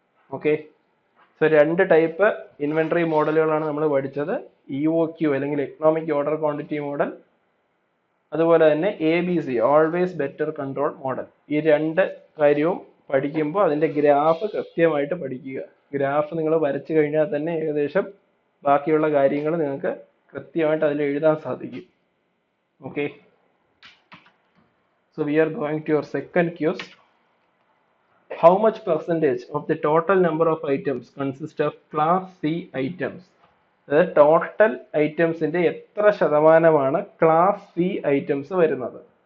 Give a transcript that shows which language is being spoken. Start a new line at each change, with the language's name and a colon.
Malayalam: Okay, so 2 type inventory മോഡലുകളാണ് നമ്മൾ പഠിച്ചത്, EOQ അല്ലെങ്കിൽ എക്കണോമിക് ഓർഡർ ക്വാണ്ടിറ്റി മോഡൽ, അതുപോലെ തന്നെ ABC always better control model. ഈ 2 കാര്യവും പഠിക്കുമ്പോൾ അതിന്റെ ഗ്രാഫ് കൃത്യമായിട്ട് പഠിക്കുക. ഗ്രാഫ് നിങ്ങൾ വരച്ചു കഴിഞ്ഞാൽ തന്നെ ഏകദേശം ബാക്കിയുള്ള കാര്യങ്ങൾ നിങ്ങൾക്ക് കൃത്യമായിട്ട് അതിൽ എഴുതാൻ സാധിക്കും.
English: Okay, so we are going to your second quiz. How much percentage of the total number of items consist of class C items?
Malayalam: അതായത് ടോട്ടൽ ഐറ്റംസിന്റെ എത്ര ശതമാനമാണ് ക്ലാസ് സി ഐറ്റംസ് വരുന്നത്.